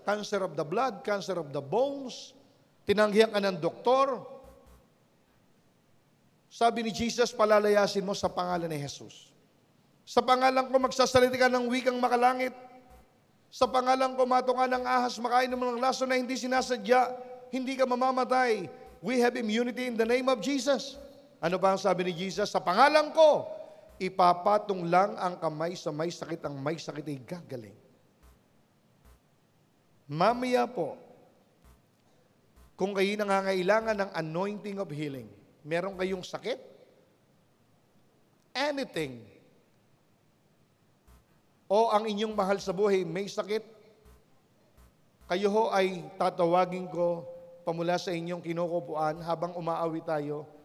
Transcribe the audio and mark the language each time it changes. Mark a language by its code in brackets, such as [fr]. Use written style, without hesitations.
[en] Cancer of the blood, cancer of the bones. [tl] Tinanggihan ka ng doktor. Sabi ni Jesus, palalayasin mo sa pangalan ni Jesus. Sa pangalan ko magsasalita ka ng wikang makalangit. Sa pangalan ko matunga ng ahas, makain mo ng laso na hindi sinasadya. Hindi ka mamamatay. [en] We have immunity in the name of Jesus. [tl] Ano pa ang sabi ni Jesus? Sa pangalan ko, ipapatong lang ang kamay sa may sakit. Ang may sakit ay gagaling. Mamaya po, kung kayo nangangailangan ng anointing of healing, meron kayong sakit, anything, o ang inyong mahal sa buhay may sakit, kayo ho ay tatawagin ko pamula sa inyong kinukupuan habang umaawi tayo.